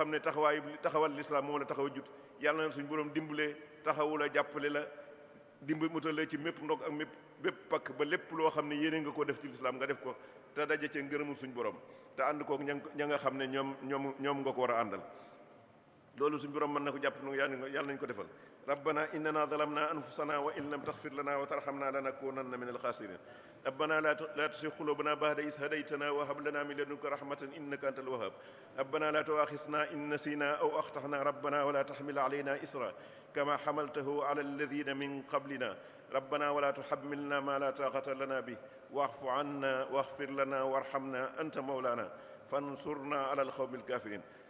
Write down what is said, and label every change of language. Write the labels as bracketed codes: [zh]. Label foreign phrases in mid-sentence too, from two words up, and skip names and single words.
[wo] xam ne taxawal lislaam moo la taxaw a jut yàlla na suñ borom dimbalee taxawu la jàppale la mutale ci mépp ndog ak bépp pakk ba lépp loo xam ne yéene nga ko def ci lislaam nga def ko te daje ci ngërëmul suñ borom te ànd kook ña nga xam ne ñoom nga ko war a àndal loolu suñ borom mën na ko jàpp no yàlla nañ ko defal [ar] ربنا إننا ظلمنا أنفسنا وإن لم تغفر لنا وترحمنا لنكونن من الخاسرين ربنا لا تزغ قلوبنا بعد إذ هديتنا وهب لنا من لدنك رحمة إنك أنت الوهاب ربنا لا تؤاخذنا إن نسينا أو أخطأنا ربنا ولا تحمل علينا إصرا كما حملته على الذين من قبلنا ربنا ولا تحملنا ما لا طاقة لنا به واعف عنا واغفر لنا وارحمنا أنت مولانا فانصرنا على القوم الكافرين